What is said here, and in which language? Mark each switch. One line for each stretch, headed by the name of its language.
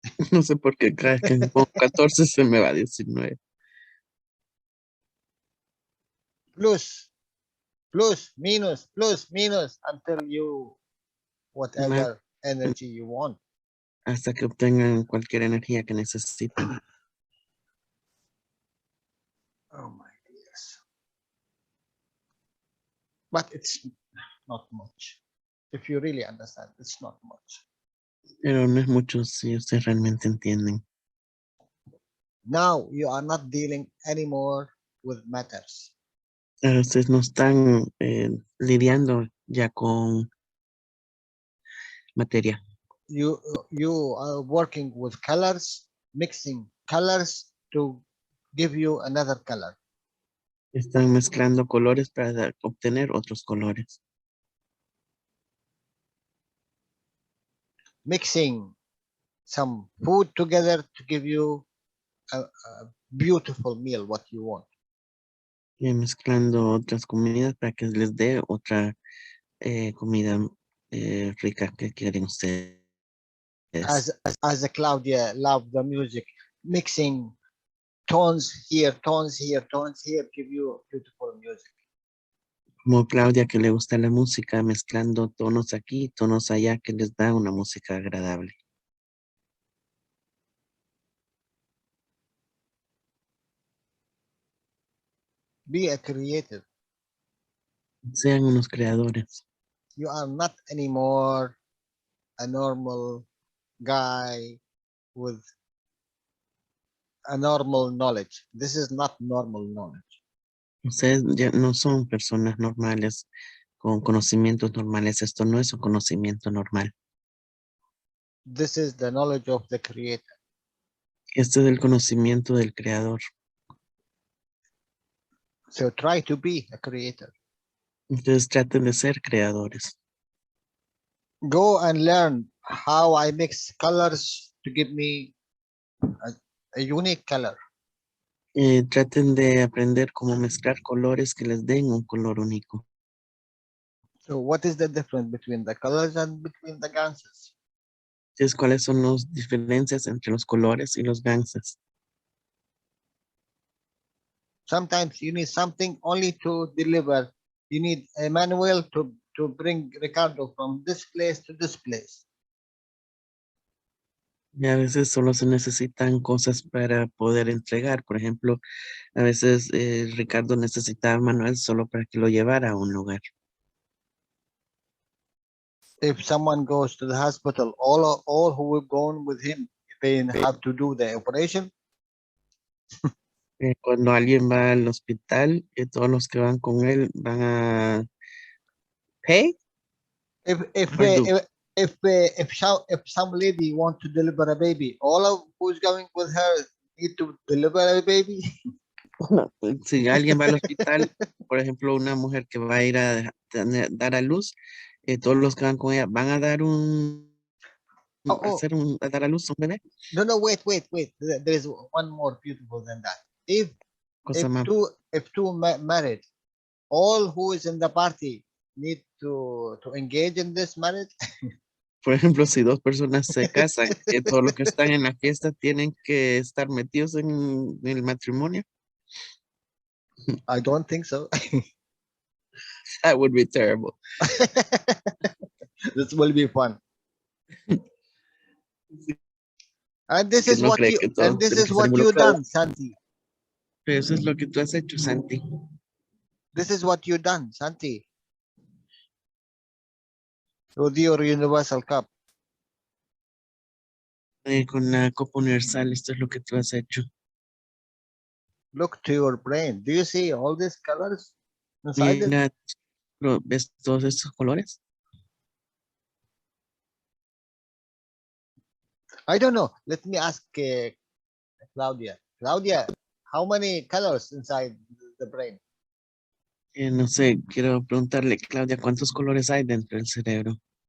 Spanish: No sé por qué cada vez que me pongo 14 se me va 19.
English: Plus, minus until you whatever energy you want.
Spanish: Hasta que obtengan cualquier energía que necesiten.
English: Oh my dears. But it's not much. If you really understand, it's not much.
Spanish: Pero no es mucho si ustedes realmente entienden.
English: Now you are not dealing anymore with matters.
Spanish: Ahora ustedes no están lidiando ya con materia.
English: You are working with colors, mixing colors to give you another color.
Spanish: Están mezclando colores para obtener otros colores.
English: Mixing some food together to give you a beautiful meal, what you want.
Spanish: Y mezclando otras comidas para que les dé otra comida Rica, ¿qué quieren ustedes?
English: As a Claudia love the music, mixing tones here, tones here, tones here, give you beautiful music.
Spanish: Como Claudia que le gusta la música, mezclando tonos aquí, tonos allá, que les da una música agradable.
English: Be a creative.
Spanish: Sean unos creadores.
English: You are not anymore a normal guy with a normal knowledge. This is not normal knowledge.
Spanish: Ustedes ya no son personas normales con conocimientos normales. Esto no es un conocimiento normal.
English: This is the knowledge of the creator.
Spanish: Este es el conocimiento del creador.
English: So try to be a creator.
Spanish: Ustedes traten de ser creadores.
English: Go and learn how I mix colors to give me a unique color.
Spanish: Traten de aprender cómo mezclar colores que les den un color único.
English: So what is the difference between the colors and between the ganses?
Spanish: Entonces, ¿cuáles son las diferencias entre los colores y los ganses?
English: Sometimes you need something only to deliver. You need a manual to bring Ricardo from this place to this place.
Spanish: Y a veces solo se necesitan cosas para poder entregar. Por ejemplo, a veces Ricardo necesitaba manual solo para que lo llevara a un lugar.
English: If someone goes to the hospital, all who have gone with him, they have to do the operation.
Spanish: Cuando alguien va al hospital, todos los que van con él van a pay
English: If or do. if some lady want to deliver a baby, all of who's going with her need to deliver a baby.
Spanish: Si alguien va al hospital, por ejemplo, una mujer que va a ir a dar a luz, todos los que van con ella van a dar a dar a luz a un bebé.
English: No, wait. There is one more beautiful than that. If
Spanish: Cosa más.
English: if two married, all who is in the party need to engage in this marriage.
Spanish: Por ejemplo, si dos personas se casan, todos los que están en la fiesta tienen que estar metidos en el matrimonio.
English: I don't think so. That would be terrible. This will be fun. And this is what you done, Santi.
Spanish: Eso es lo que tú has hecho, Santi.
English: This is what you done, Santi. With your Universal Cup.
Spanish: Con la Copa Universal, esto es lo que tú has hecho.
English: Look to your brain. Do you see all these colors inside it?
Spanish: Mira, ¿ves todos estos colores?
English: I don't know. Let me ask Claudia. Claudia, how many colors inside the brain?
Spanish: No sé, quiero preguntarle, Claudia, ¿cuántos colores hay dentro del cerebro?